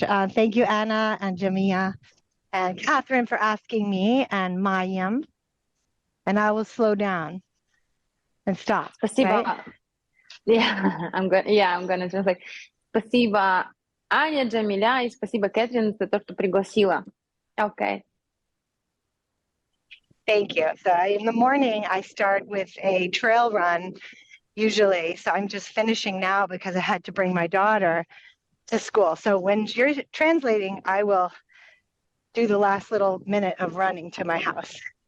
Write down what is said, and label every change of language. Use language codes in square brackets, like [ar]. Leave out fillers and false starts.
[en] Thank you, Anna and Jamia and Catherine for asking me, and Mayim. And I will slow down and stop. [ru] Спасибо. [en] Right? I'm gonna translate. [ru] Спасибо, Аня, Джамиля, и спасибо, Кэтрин, за то, что пригласила. [en] Okay. Thank you. So in the morning, I start with a trail run usually. So I'm just finishing now because I had to bring my daughter to school. So when you're translating, I will do the last little minute of running to my house.